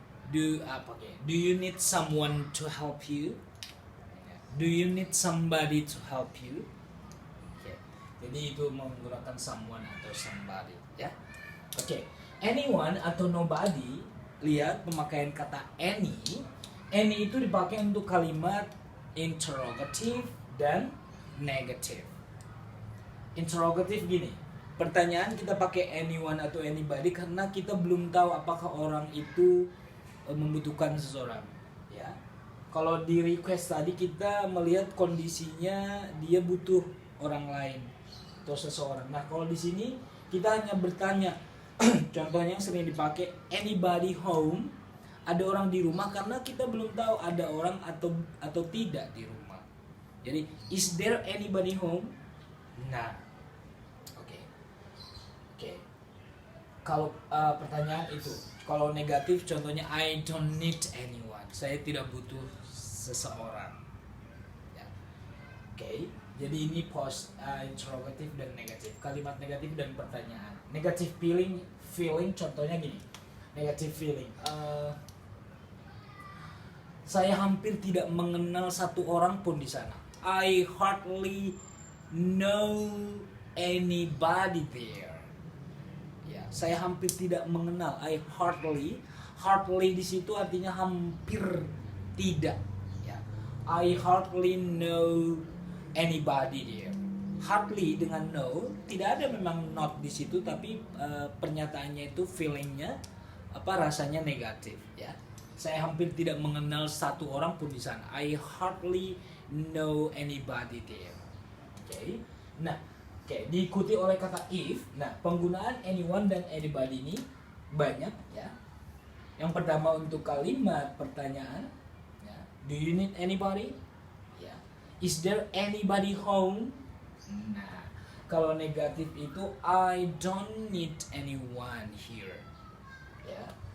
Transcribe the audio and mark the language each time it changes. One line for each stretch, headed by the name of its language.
English: Do you need someone to help you? Do you need somebody to help you? Okay.
Indonesian: Jadi itu menggunakan someone atau somebody, ya. Oke. Anyone atau nobody, lihat pemakaian kata any. Any itu dipakai untuk kalimat interrogative dan negative. Interrogative gini. Pertanyaan kita pakai anyone atau anybody karena kita belum tahu apakah orang itu membutuhkan seseorang, ya. Kalau di request tadi kita melihat kondisinya dia butuh orang lain atau seseorang. Nah, kalau di sini Kita hanya bertanya. Contohnya yang sering dipakai,
English: anybody home?
Indonesian: Ada orang di rumah, karena kita belum tahu ada orang atau tidak di rumah. Jadi
English: is there anybody home?
Indonesian: Nah, oke. Kalau pertanyaan itu, kalau negatif contohnya
English: I don't need anyone.
Indonesian: Saya tidak butuh seseorang. Ya. Oke. Jadi ini interrogatif dan negatif. Kalimat negatif dan pertanyaan. Negative feeling contohnya gini. Negative feeling. Saya hampir tidak mengenal satu orang pun di sana.
English: I hardly know anybody there.
Indonesian: Ya, saya hampir tidak mengenal.
English: I hardly
Indonesian: di situ artinya hampir tidak.
English: Ya, I hardly know anybody there.
Indonesian: Hardly dengan no, tidak ada memang not di situ, tapi pernyataannya itu feelingnya rasanya negatif. Ya, saya hampir tidak mengenal satu orang pun di sana.
English: I hardly know anybody there.
Indonesian: Oke. Nah, diikuti oleh kata if. Nah, penggunaan anyone dan anybody ini banyak ya. Yang pertama untuk kalimat pertanyaan, ya.
English: Do you need anybody? Ya. Is there anybody home?
Indonesian: Nah, kalau negatif itu
English: I don't need anyone here.
Indonesian: Ya.